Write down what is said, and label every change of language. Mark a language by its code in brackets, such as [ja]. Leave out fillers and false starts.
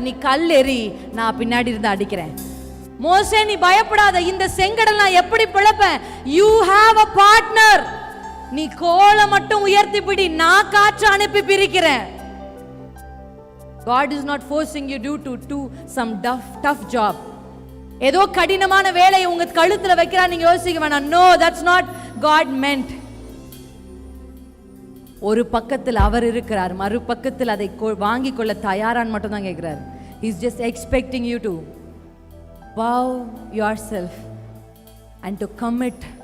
[ta] நீ கல் எறி, நான் பின்னாடி இருந்து அடிக்கிறேன். மோசே நீ பயப்படாத, இந்த செங்கடல் நான் எப்படி பிளப்பேன். [en] You have a partner. [ta] நீ கோலை மட்டும் உயர்த்தி பிடி, நான் காற்று அனுப்பி பிரிக்கிறேன். [en] God is not forcing you to do some tough job. [ta] ஏதோ கடினமான வேலையை உங்க கழுத்துல வைக்கிறா, நீங்க யோசிக்க வேணாம். [en] No, that's not God meant. [ta] ஒரு பக்கத்தில் அவர் இருக்கிறார், மறுபக்கத்தில் அதை வாங்கி கொள்ள தயாரான் மட்டும் தான் கேட்கிறார். [en] He's just expecting you to bow yourself and to commit.